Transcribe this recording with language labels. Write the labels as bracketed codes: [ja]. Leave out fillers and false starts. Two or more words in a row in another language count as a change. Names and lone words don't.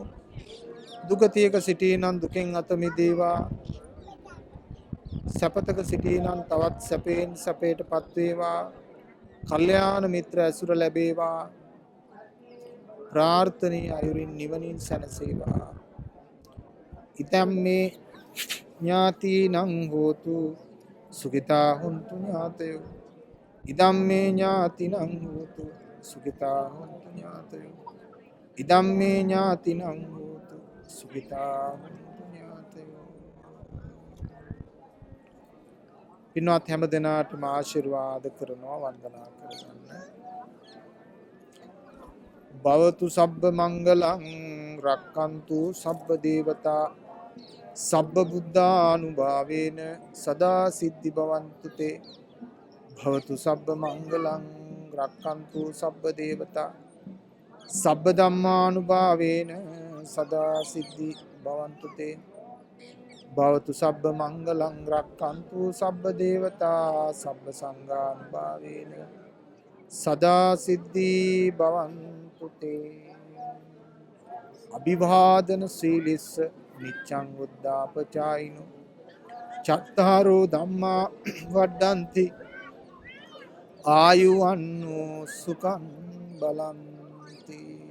[si] දුගතියක සිටීනම් දුකෙන් අත මිදේවා. සැපතක සිටීනම් තවත් සැපයෙන් සැපයටපත් වේවා. කල්යාණ මිත්‍ර ඇසුර ලැබේවා. ප්‍රාර්ථනීය අයුරින් නිවනින් සැනසේවා. [pi] ඉතම් මේ ඥාතිනං හෝතු සුඛිතා හුන්තු ඥාතයෝ. ඉදම් මේ ඥාතිනං හෝතු සුඛිතා හුන්තු ඥාතයෝ. ඉදම් මේ ඥාතිනං හෝතු සුඛිතා හුන්තු ඥාතයෝ. [si] පින්වත් හැම දෙනාටම ආශිර්වාද කරනවා වන්දනා කරගන්න. [pi] භවතු සබ්බ මංගලං රක්칸තු සබ්බ දේවතා සබ්බ බුද්ධානුභාවේන සදා සිද්ධි භවන්තු තේ භවතු සබ්බ මංගලං රක්ඛන්තු සබ්බ දේවතා සබ්බ ධම්මානුභාවේන සදා සිද්ධි භවන්තු තේ භවතු සබ්බ මංගලං රක්ඛන්තු සබ්බ දේවතා සබ්බ සංඝානුභාවේන සදා සිද්ධි භවන්තු තේ අභිවාදන සීලිස්ස නිච්ඡං උද්ධාපචායිනෝ චත්තාරෝ ධම්මා වඩ්ඩಂತಿ ආයුවන්නෝ සුඛං බලන්ති.